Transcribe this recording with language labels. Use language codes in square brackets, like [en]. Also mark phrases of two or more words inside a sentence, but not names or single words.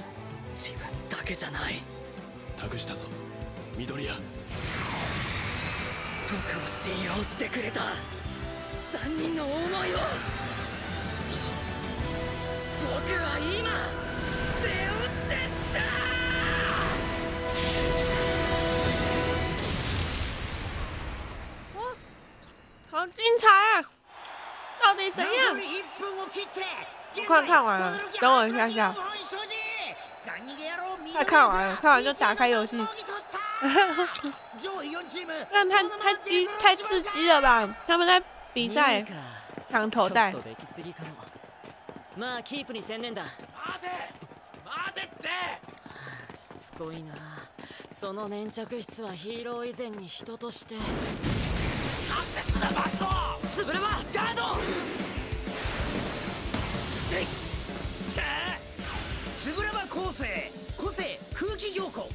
[ja] 自分だけじゃない。託したぞ緑谷。僕を信用してくれた3人の思いを僕は今背負ってった。 [zh] 好精彩啊！到底怎样？快看完了，等我一下下。快看完了，看完就打开游戏。但太刺激了吧？他们在比赛抢头带。 [ja] まあキープに専念だ。待てって。しつこいな。その粘着質はヒーロー以前に人として。つぶればガード。つぶれば構成個性空気凝固。